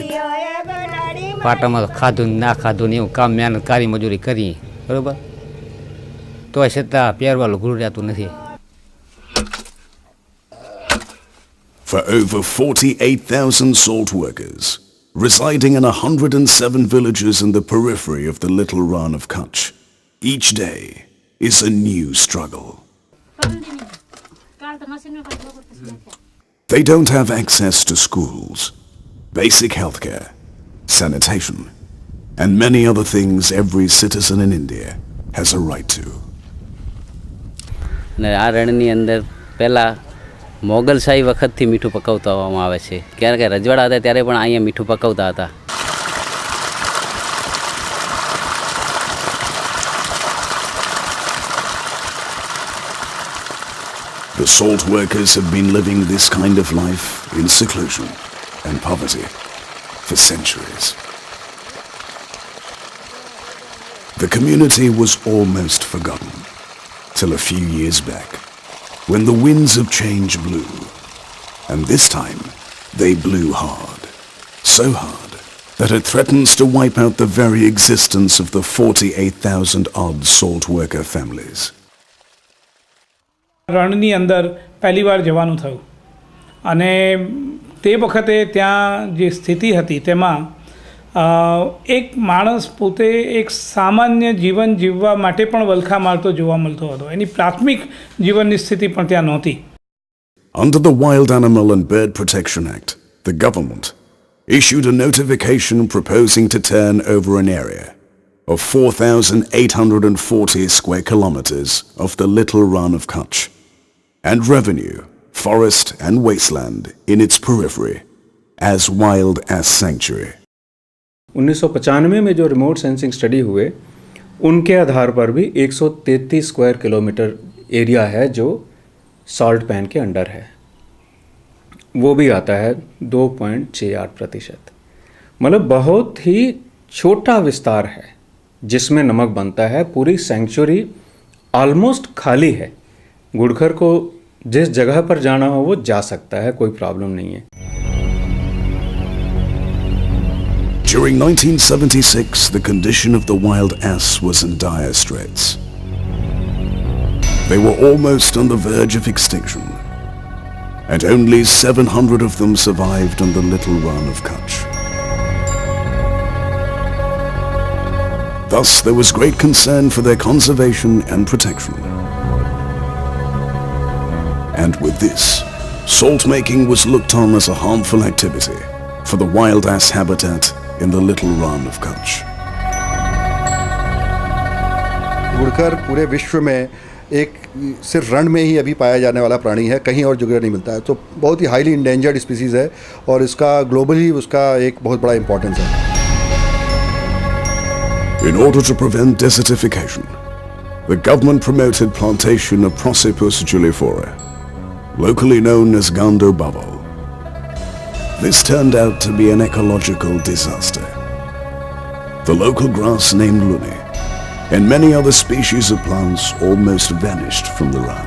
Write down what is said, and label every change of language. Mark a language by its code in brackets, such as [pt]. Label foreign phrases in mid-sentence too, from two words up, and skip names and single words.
[gu] પાટામાં ખાધું ના ખાધું ને એવું કામ મહેનત કારી મજૂરી કરી બરાબર તો છતાં પહેરવા લુગડું રહેતું નથી. [en] For over 48,000 salt workers, residing in 107 villages in the periphery of the little RANN of Kutch, each day is a new struggle. They don't have access to schools, basic healthcare, sanitation, and many other things every citizen in India has a right to. [gu] આ રણની અંદર પહેલાં મોગલશાહી વખતથી મીઠું પકાવતા આવવામાં આવે છે. ક્યારેક રજવાડા હતા ત્યારે પણ અહીંયા મીઠું પકાવતા હતા. [en] The salt workers have been living this kind of life in seclusion and poverty for centuries. The community was almost forgotten till a few years back, when the winds of change blew, and this time they blew hard, so hard that it threatens to wipe out the very existence of the 48,000 odd salt worker families. [gu] રણની અંદર પહેલી વાર જવાનું થયું અને તે વખતે ત્યાં જે સ્થિતિ હતી તેમાં એક માણસ પોતે એક સામાન્ય જીવન જીવવા માટે પણ વલખા મારતો જોવા મળતો હતો. એની પ્રાથમિક જીવનની સ્થિતિ પણ ત્યાં નહોતી. [en] Under the Wild Animal and Bird Protection Act, the government issued a notification proposing to turn over an area of 4,840 square kilometers of the little RANN of Kutch and revenue, forest and wasteland in its periphery as wild ass sanctuary. [hi] 1995 में जो [en] remote sensing study [hi] हुए उनके आधार पर भी 133 [en] square kilometer area [hi] है जो [en] salt pan [hi] के अंडर है, वो भी आता है 2.68%। मतलब बहुत ही छोटा विस्तार है जिसमें नमक बनता है। पूरी [en] sanctuary almost [hi] खाली है। गुड़खर को जिस जगह पर जाना हो वो जा सकता है, कोई प्रॉब्लम नहीं है। [en] During 1976, the condition of the wild ass was in dire straits. They were almost on the verge of extinction, and only 700 of them survived on the little run of Kutch. Thus, there was great concern for their conservation and protection. And with this, salt making was looked on as a harmful activity for the wild ass habitat in the little run of Kutch. [hi] गुड़खर पूरे विश्व में एक सिर्फ रण में ही अभी पाया जाने वाला प्राणी है, कहीं और जगह नहीं मिलता है। तो बहुत ही [en] highly endangered species [hi] है और इसका ग्लोबली उसका एक बहुत बड़ा इंपॉर्टेंस है। [en] In order to prevent desertification, the government promoted plantation of Prosopis julifera, locally known as Gando Bubble. This turned out to be an ecological disaster. The local grass named Luni and many other species of plants almost vanished from the run.